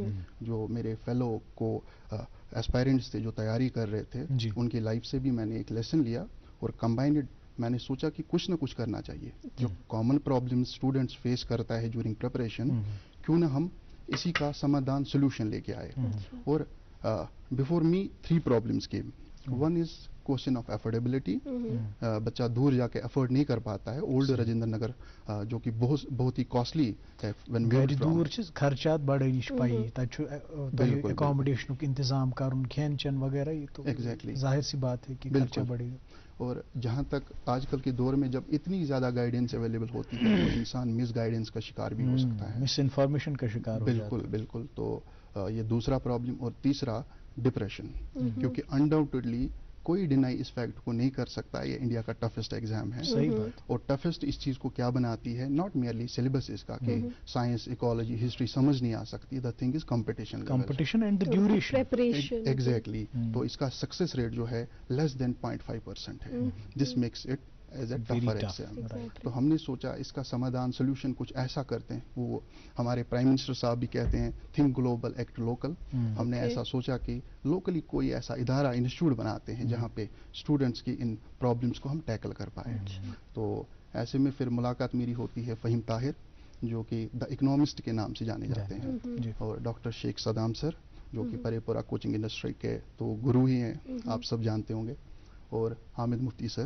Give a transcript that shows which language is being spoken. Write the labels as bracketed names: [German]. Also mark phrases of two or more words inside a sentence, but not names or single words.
[Urdu] جو میرے [English] fellow co-aspirants [Urdu] تھے جو تیاری کر رہے تھے، ان کی لائف سے بھی میں نے ایک لیسن لیا اور کمبائنڈ میں نے سوچا کہ کچھ نہ کچھ کرنا چاہیے. جو [English] common problems students face [Urdu] کرتا ہے [English] during preparation, [Urdu] کیوں نہ ہم اسی کا سمادھان سولوشن لے کے آئے. [English] اور before me 3 problems came. one is question of affordability. [Urdu] بچہ دور جا کے افورڈ نہیں کر پاتا ہے. اولڈ راجندر نگر جو کہ بہت ہی کاسٹلی ہے. دور خرچات بڑے [Kashmiri] نش پائی، اکاموڈیشن انتظام کرن، کھین چین [Urdu] وغیرہ، یہ تو ظاہر سی بات ہے کہ خرچہ بڑھے گا. اور جہاں تک آج کل کے دور میں جب اتنی زیادہ گائیڈنس اویلیبل ہوتی ہے تو انسان مس گائیڈنس کا شکار بھی ہو سکتا ہے، مس انفارمیشن کا شکار. بالکل. تو یہ دوسرا پرابلم. اور تیسرا ڈپریشن، کیونکہ انڈاؤٹڈلی کوئی ڈینائی [English] this fact [Urdu] کو نہیں کر سکتا یہ انڈیا کا [English] toughest exam [Urdu] ہے. صحیح بات. اور ٹفسٹ اس چیز کو کیا بناتی ہے، [English] not merely syllabus [Urdu] اس کا کہ [English] science, ecology, history [Urdu] سمجھ نہیں آ سکتی. [English] the thing is competition and duration. ایگزیکٹلی. [Urdu] تو اس کا [English] success rate [Urdu] جو ہے [English] less than [Urdu] 0.5% ہے. [English] this makes it a tougher exam. [Urdu] تو ہم نے سوچا اس کا سمادھان سولوشن کچھ ایسا کرتے ہیں. وہ ہمارے [English] prime minister [Urdu] صاحب بھی کہتے ہیں [English] think global act local. [Urdu] ہم نے ایسا سوچا کہ لوکلی کوئی ایسا ادارہ، انسٹیٹیوٹ بناتے ہیں جہاں پہ اسٹوڈنٹس کی ان پرابلمس کو ہم ٹیکل کر پائیں. تو ایسے میں پھر ملاقات میری ہوتی ہے فہیم طاہر، جو کہ دا اکنامسٹ کے نام سے جانے جاتے ہیں، اور ڈاکٹر شیخ صدام سر، جو کہ پرے پورا [English] coaching industry [Urdu] کے تو گرو ہی ہیں، آپ سب جانتے ہوں گے، اور حامد مفتی سر.